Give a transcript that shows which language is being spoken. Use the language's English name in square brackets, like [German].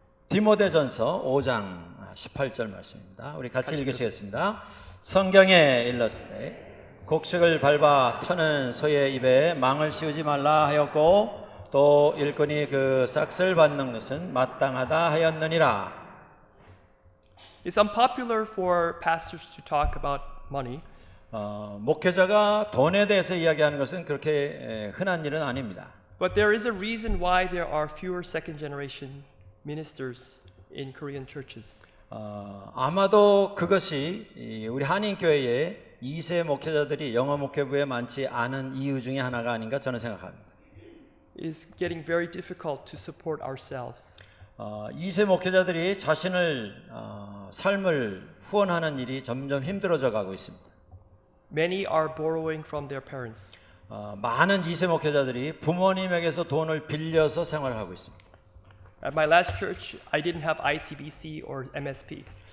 [Korean] 디모데전서 5장 18절 말씀입니다. 우리 같이 읽으시겠습니다. 성경에 일렀으되 곡식을 밟아 터는 소의 입에 망을 씌우지 말라 하였고 또 일꾼이 그 싹을 받는 것은 마땅하다 하였느니라. [English] It's unpopular for pastors to talk about money. [Korean] 목회자가 돈에 대해서 이야기하는 것은 그렇게 흔한 일은 아닙니다. [English] But there is a reason why there are fewer second generation ministers in Korean churches. [Korean] 아마도 그것이 우리 한인교회에 2세 목회자들이 영어 목회부에 많지 않은 이유 중에 하나가 아닌가 저는 생각합니다. [English] It's getting very difficult to support ourselves. [Korean] 2세 목회자들이 자신을 삶을 후원하는 일이 점점 힘들어져 가고 있습니다. [English] Many are borrowing from their parents. [Korean] 많은 2세 목회자들이 부모님에게서 돈을 빌려서 생활하고 있습니다. [English] At my last church, I didn't have ICBC or MSP.